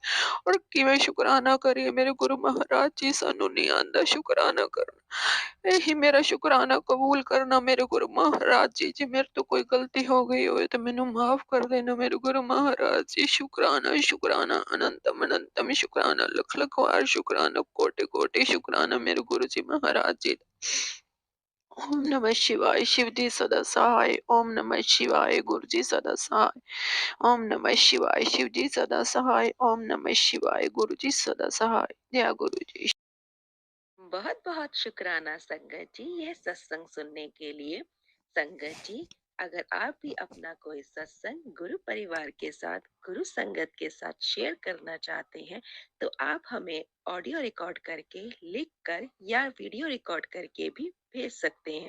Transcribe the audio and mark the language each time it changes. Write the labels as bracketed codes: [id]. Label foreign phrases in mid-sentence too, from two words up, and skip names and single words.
[pa] ਔਰ ਕਿਵੇਂ ਸ਼ੁਕਰਾਨਾ ਕਰੀਏ ਮੇਰੇ ਗੁਰੂ ਮਹਾਰਾਜ ਜੀ, ਸਾਨੂੰ ਨਹੀਂ ਆਉਂਦਾ ਸ਼ੁਕਰਾਨਾ ਕਰਨਾ। ਇਹੀ ਮੇਰਾ ਸ਼ੁਕਰਾਨਾ ਕਬੂਲ ਕਰਨਾ ਮੇਰੇ ਗੁਰੂ ਮਹਾਰਾਜ ਜੀ। ਜੇ ਮੇਰੇ ਤੋਂ ਕੋਈ ਗਲਤੀ ਹੋ ਗਈ ਹੋਵੇ ਤਾਂ ਮੈਨੂੰ ਮਾਫ ਕਰ ਦੇਣਾ ਮੇਰੇ ਗੁਰੂ ਮਹਾਰਾਜ ਜੀ। ਸ਼ੁਕਰਾਨਾ ਸ਼ੁਕਰਾਨਾ, ਅਨੰਤਮ ਅਨੰਤਮ ਸ਼ੁਕਰਾਨਾ, ਲੱਖ ਲੱਖ ਵਾਰ ਸ਼ੁਕਰਾਨਾ, ਕੋਟि ਕੋਟि ਸ਼ੁਕਰਾਨਾ ਮੇਰੇ ਗੁਰੂ ਜੀ ਮਹਾਰਾਜ ਜੀ। [hi] ओम नमः शिवाय, शिव जी सदा सहाय। ओम नमः शिवाय, गुरु जी सदा सहाय। ओम नमः शिवाय, शिव जी सदा सहाय। ओम नमः शिवाय, गुरु जी सदा सहाय। जय गुरु जी। बहुत बहुत शुक्राना संगत जी, यह सत्संग सुनने के लिए। संगत जी, अगर आप भी अपना कोई सत्संग गुरु परिवार के साथ, गुरु संगत के साथ शेयर करना चाहते हैं, तो आप हमें [en] audio record [hi] करके, लिख कर या [en] video record [hi] करके भी भेज सकते हैं।